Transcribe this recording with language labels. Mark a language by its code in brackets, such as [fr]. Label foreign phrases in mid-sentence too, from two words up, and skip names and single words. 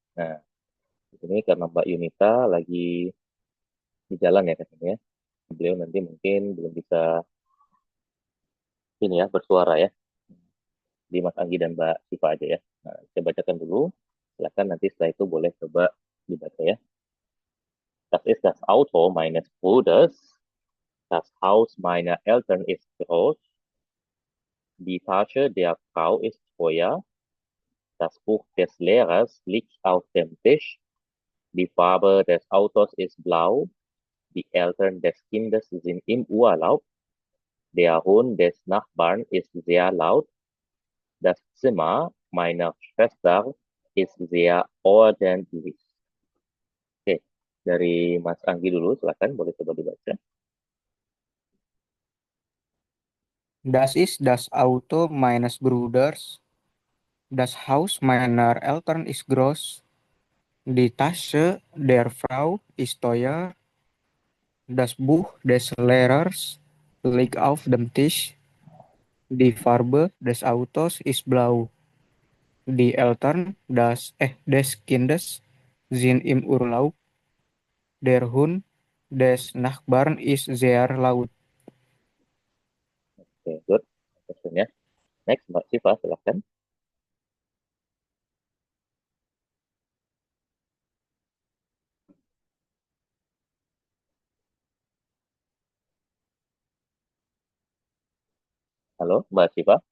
[id] Nah, di sini karena Mbak Yunita lagi di jalan ya katanya ya. Beliau nanti mungkin belum bisa ini ya bersuara ya. Di Mas Anggi dan Mbak Siva aja ya. Nah, saya bacakan dulu. Silakan nanti setelah itu boleh coba dibaca ya. [de] Das ist das Auto meines Bruders. Das Haus meiner Eltern ist groß. Die Tasche der Frau ist teuer. Das Buch des Lehrers liegt auf dem Tisch. Die Farbe des Autos ist blau. Die Eltern des Kindes sind im Urlaub. Der Hund des Nachbarn ist sehr laut. Das Zimmer meiner Schwester ist sehr ordentlich. [id] Oke, dari Mas Anggi dulu, silakan boleh coba dibaca. Das ist das Auto meines Bruders. Das Haus meiner Eltern ist groß. Die Tasche der Frau ist teuer. Das Buch des Lehrers liegt auf dem Tisch. Die Farbe des Autos ist blau. Die Eltern des Kindes sind im Urlaub. Der Hund des Nachbarn ist sehr laut. Oke, good. Questionnya. Next, Mbak Siva, silakan. Halo, Mbak Siva.